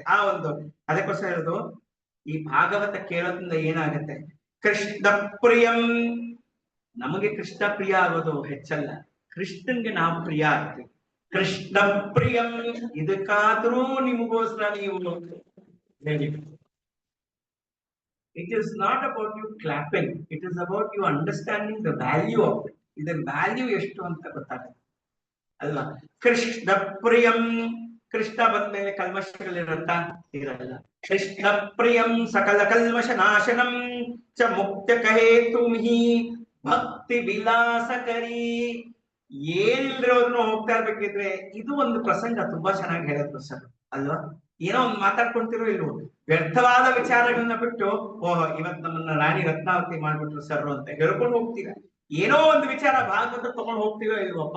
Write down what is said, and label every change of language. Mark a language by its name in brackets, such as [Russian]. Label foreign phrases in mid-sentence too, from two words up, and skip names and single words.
[Kannada] ಆ ಒಂದು ಅದಕ್ಕೋಸ್ಕರ ಹೇಳೋದು ಈ ಭಾಗವತ ಕೇಳೋದ್ರಿಂದ ಏನಾಗತ್ತೆ, [Sanskrit] ಕೃಷ್ಣ ಪ್ರಿಯಂ. [Kannada] ನಮಗೆ ಕೃಷ್ಣ ಪ್ರಿಯ ಆಗೋದು ಹೆಚ್ಚಲ್ಲ, ಕೃಷ್ಣನ್ಗೆ ನಾವು ಪ್ರಿಯ ಆಗ್ತೀವಿ. [Sanskrit] ಕೃಷ್ಣ ಪ್ರಿಯಂ [Kannada] ಇದಕ್ಕಾದ್ರೂ ನಿಮಗೋಸ್ಕರ ನೀವು ಹೇಳಿ. [English] It is not about you clapping, it is about you understanding the value of it. [Kannada] ಇದರ ವ್ಯಾಲ್ಯೂ ಎಷ್ಟು ಅಂತ ಗೊತ್ತಾಗುತ್ತೆ ಅಲ್ವಾ? [Sanskrit] ಕೃಷ್ಣ ಪ್ರಿಯಂ. [Kannada] ಕೃಷ್ಣ ಬಂದ್ಮೇಲೆ ಕಲ್ಮಶಗಳಿರತ್ತ? ಇರಲ್ಲ. [Sanskrit] ಕೃಷ್ಣ ಪ್ರಿಯಂ ಸಕಲ ಕಲ್ಮಶ ನಾಶನಂ ಚ ಮುಕ್ತ ಕಹೇತುಂ ಹಿ ಭಕ್ತಿ ವಿಲಾಸಕರಿ. [Kannada] ಏನಿಲ್ದಿರೋದನ್ನು ಹೋಗ್ತಾ ಇರ್ಬೇಕಿದ್ರೆ ಇದು ಒಂದು ಪ್ರಸಂಗ ತುಂಬಾ ಚೆನ್ನಾಗಿ ಹೇಳಿದ್ರು ಸರ್ ಅಲ್ವಾ. ಏನೋ ಒಂದು ಮಾತಾಡ್ಕೊಂತಿರೋ ಇಲ್ವೋ, ವ್ಯರ್ಥವಾದ ವಿಚಾರಗಳನ್ನ ಬಿಟ್ಟು ಓಹ್ ಇವತ್ ನಮ್ಮನ್ನ ರಾಣಿ ರತ್ನಾವತಿ ಮಾಡ್ಬಿಟ್ರು ಸರ್ ಅಂತ ಹೇಳ್ಕೊಂಡು ಹೋಗ್ತೀರಾ. ಏನೋ ಒಂದು ವಿಚಾರ ಭಾಗವತ ತಗೊಂಡು ಹೋಗ್ತೀರೋ ಇಲ್ವಪ್ಪ.